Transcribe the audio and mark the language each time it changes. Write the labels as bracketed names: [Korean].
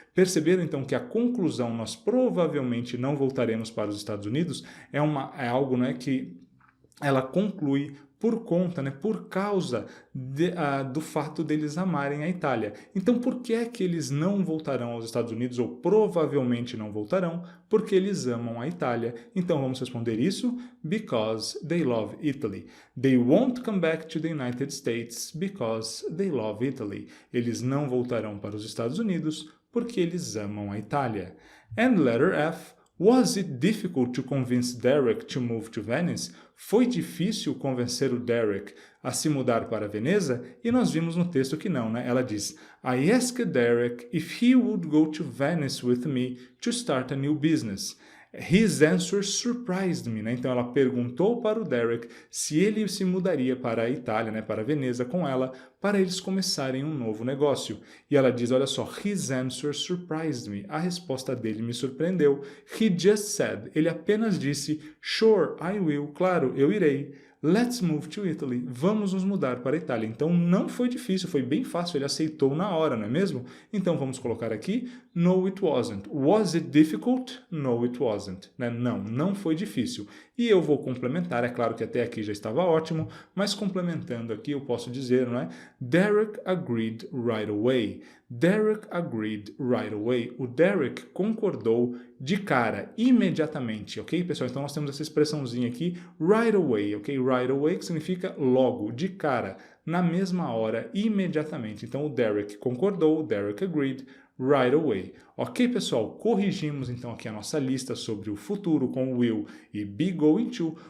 [Portuguese] Perceberam, então, que a conclusão, nós provavelmente não voltaremos para os Estados Unidos, é algo, né, que ela conclui por conta, né, por causa do fato deles amarem a Itália. Então, por que é que eles não voltarão aos Estados Unidos, ou provavelmente não voltarão? Porque eles amam a Itália. Então, vamos responder isso. [English] Because they love Italy. They won't come back to the United States because they love Italy. [Portuguese] Eles não voltarão para os Estados Unidos porque eles amam a Itália. [English] And letter F. Was it difficult to convince Derek to move to Venice? [Portuguese] Foi difícil convencer o Derek a se mudar para Veneza? E nós vimos no texto que não, né? Ela diz, [English] I asked Derek if he would go to Venice with me to start a new business. His answer surprised me, [Portuguese] né? Então ela perguntou para o Derek se ele se mudaria para a Itália, né? Para Veneza com ela, para eles começarem um novo negócio. E ela diz, olha só, [English] his answer surprised me. [Portuguese] A resposta dele me surpreendeu. [English] He just said, [Portuguese] ele apenas disse, [English] sure, I will, [Portuguese] claro, eu irei. [English] Let's move to Italy. [Portuguese] Vamos nos mudar para a Itália. Então, não foi difícil, foi bem fácil. Ele aceitou na hora, não é mesmo? Então, vamos colocar aqui, [English] no, it wasn't. Was it difficult? No, it wasn't. [Portuguese] Né? Não, não foi difícil. E eu vou complementar, é claro que até aqui já estava ótimo, mas complementando aqui eu posso dizer, não é? [English] Derek agreed right away. Derek agreed right away. [Portuguese] O Derek concordou de cara, imediatamente, ok, pessoal? Então nós temos essa expressãozinha aqui, right away, ok? Right away que significa logo, de cara, na mesma hora, imediatamente. Então o Derek concordou, o Derek [English] agreed right away. [Portuguese] Ok, pessoal? Corrigimos então aqui a nossa lista sobre o futuro com will e be going to.